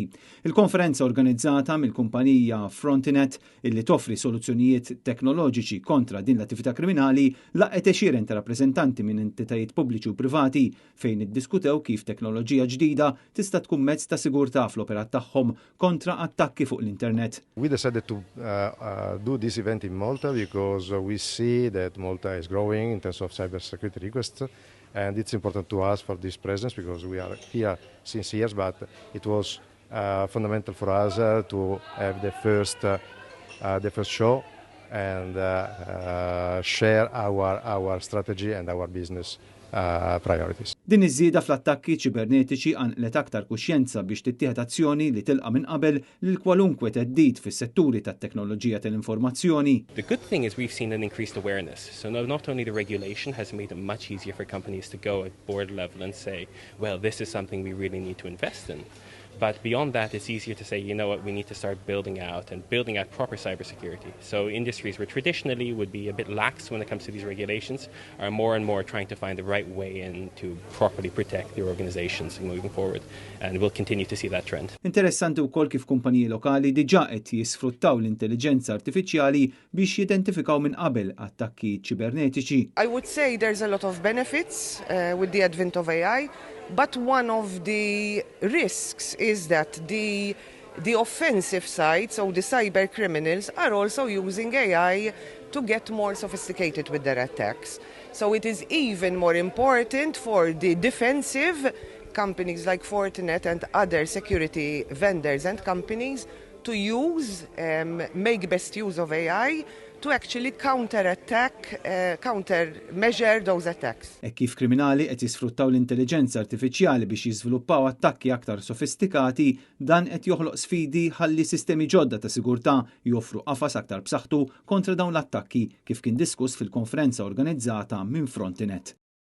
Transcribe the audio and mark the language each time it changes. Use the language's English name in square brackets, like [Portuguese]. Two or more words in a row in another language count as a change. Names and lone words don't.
[Maltese] Il-konferenza organizzata mill-kumpanija Frontinet illi toffri soluzzjonijiet teknoloġiċi kontra din l-attività kriminali laqgħet għexieren ta' rappreżentanti minn entitajiet pubbliċi u privati fejn iddiskutew kif teknoloġija ġdida tista' tkun mezz ta' sigurtà fl-operat tagħhom kontra attakki fuq l-internet. [English] We decided to do this event in Malta because we see that Malta is growing in terms of cybersecurity requests, and it's important to us for this presence because we are here since years, but it was fundamental for us to have the first show and share our strategy and our business priorities. [Maltese] Din iż-żieda fl-attakki ċibernetiċi għanqlet aktar kuxjenza biex tittieħed azzjoni li tilqa' minn qabel lil kwalunkwe teddid fis-setturi tat-teknoloġija tal-informazzjoni. [English] The good thing is we've seen an increased awareness. So not only the regulation has made it much easier for companies to go at board level and say, well, this is something we really need to invest in. But beyond that, it's easier to say, you know what, we need to start building out proper cybersecurity. So industries where traditionally would be a bit lax when it comes to these regulations are more and more trying to find the right way in to properly protect their organizations moving forward. And we'll continue to see that trend. [Maltese] Interessanti wkoll kif kumpaniji lokali diġà qed jisfruttaw l-intelligenza artifiċjali biex jidentifikaw minn qabel attakki ċibernetiċi. [English] I would say there's a lot of benefits with the advent of AI. But one of the risks is that the offensive side, so the cyber criminals, are also using AI to get more sophisticated with their attacks. So it is even more important for the defensive companies like Fortinet and other security vendors and companies to make best use of AI to actually countermeasure those attacks. [Maltese] Kif kriminali qed jisfruttaw l-intelligenza artifiċjali biex jiżviluppaw attakki aktar sofistikati, dan qed joħloq sfidi ħalli sistemi ġodda ta' sigurtà joffru qafas aktar b'saħħtu kontra dawn l-attakki kif kien diskuss fil-konferenza organizzata minn Frontinet.